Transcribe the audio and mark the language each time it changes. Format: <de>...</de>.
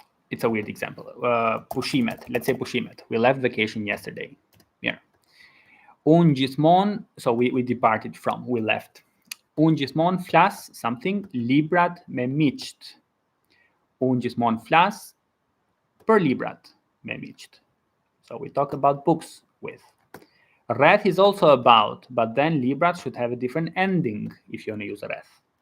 <en>It's a weird example. Pushimet. Let's say pushimet. We left vacation yesterday. Yeah.</en> <sq>Unë gjithmonë,</sq> <en>so we departed from, we left.</en> <sq>Unë gjithmonë flas</sq> <en>something,</en> <sq>librat me miqt. Unë gjithmonë flas për librat me miqt.</sq> <en>So we talk about books with. Rreth is also about, but then librat should have a different ending if you want to use rreth.</en>